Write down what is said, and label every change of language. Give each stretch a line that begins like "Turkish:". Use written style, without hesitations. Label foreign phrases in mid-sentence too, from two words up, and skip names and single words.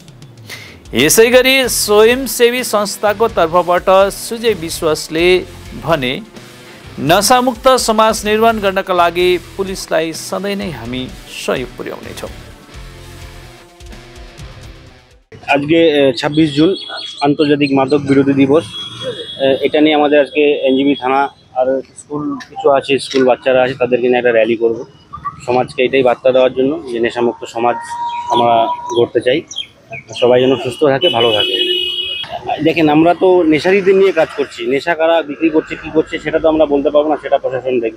Nepali: यसैगरी स्वयंसेवी संस्थाको तर्फबाट सुजय विश्वासले भने, नशामुक्त समाज निर्माण गर्नका लागि पुलिसलाई सधैँ नै हामी सहयोग पुर्याउनेछौँ।
Bangla: আজ কে 26 জুন আন্তর্জাতিক মাদক বিরোধী দিবস। এটা নিয়ে আমাদের আজকে এনজিবি থানা আর স্কুল কিছু আছে, স্কুল বাচ্চারা আছে, তাদেরকে নিয়ে একটা র্যালি করব। সমাজকে এটাই বার্তা দেওয়ার জন্য যে নেশামুক্ত সমাজ আমরা গড়তে চাই, সবাই যেন সুস্থ থাকে, ভালো থাকে। দেখেন, আমরা তো নেশারীদের নিয়ে কাজ করছি, নেশা কারা বিক্রি করছে কী করছে সেটা তো আমরা বলতে পারবো না, সেটা প্রশাসন দেখবে।